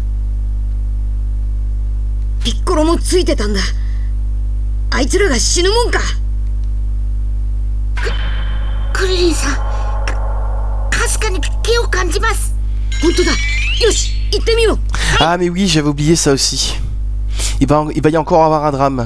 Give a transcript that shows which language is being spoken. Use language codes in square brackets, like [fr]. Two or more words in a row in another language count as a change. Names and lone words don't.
[ja] ピッコロもついてたんだ。あいつらが死ぬもんか。クリリンさんかすかに気を感じます。本当だ。よし行ってみよう。 [fr] Ah mais oui, j'avais oublié ça aussi. Il va y encore avoir un drame.